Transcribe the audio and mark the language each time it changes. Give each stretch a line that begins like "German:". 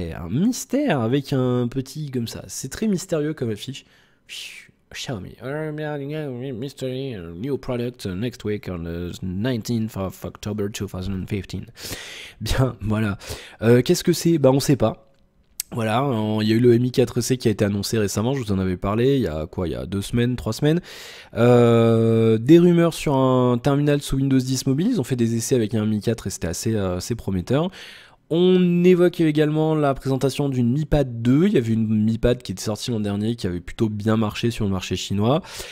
French: Mystère, avec un petit comme ça. C'est très mystérieux comme affiche.
English: Xiaomi, mystery, new product next week on the 19th of October 2015.
French: Bien, voilà. Qu'est-ce que c'est? Bah on sait pas. Voilà, il y a eu le Mi 4C qui a été annoncé récemment, je vous en avais parlé, il y a 2 semaines, 3 semaines. Des rumeurs sur un terminal sous Windows 10 mobile, ils ont fait des essais avec un Mi 4 et c'était assez prometteur. On évoque également la présentation d'une Mi Pad 2. Il y avait une Mi Pad qui était sortie l'an dernier, qui avait plutôt bien marché sur le marché chinois.